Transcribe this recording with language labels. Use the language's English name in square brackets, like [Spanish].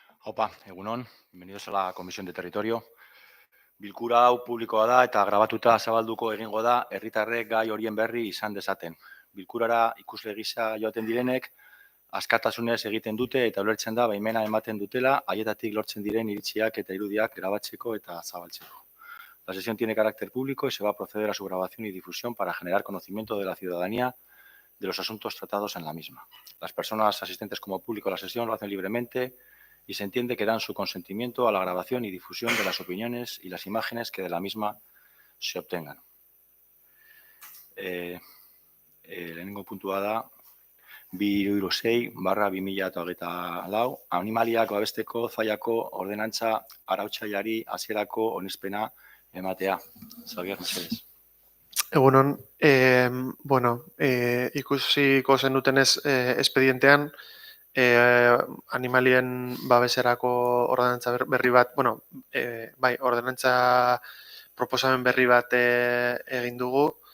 [Spanish] Opa, [Basque] egunon, [Spanish] bienvenidos a la Comisión de Territorio. [Basque] Bilkura hau publikoa da eta grabatuta zabalduko egingo da herritarrek gai horien berri izan dezaten. Bilkurara ikusle gisa joaten direnek, askatasunez egiten dute eta ulertzen da baimena ematen dutela haietatik lortzen diren iritziak eta irudiak grabatzeko eta zabaltzeko. [Spanish] La sesión tiene carácter público y se va a proceder a su grabación y difusión para generar conocimiento de la ciudadanía de los asuntos tratados en la misma. Las personas asistentes como público a la sesión lo hacen libremente y se entiende que dan su consentimiento a la grabación y difusión de las opiniones y las imágenes que de la misma se obtengan. [Basque] Lehenengo puntua da 276/2024 animaliak babesteko zaiako ordenantza arautzaileari hasierako onespena ematea. Xavier, mesedez. Egunon, ikusiko zenutenez espedientean animalien babeserako ordenantza berri bat, ordenantza proposamen berri bat egin dugu.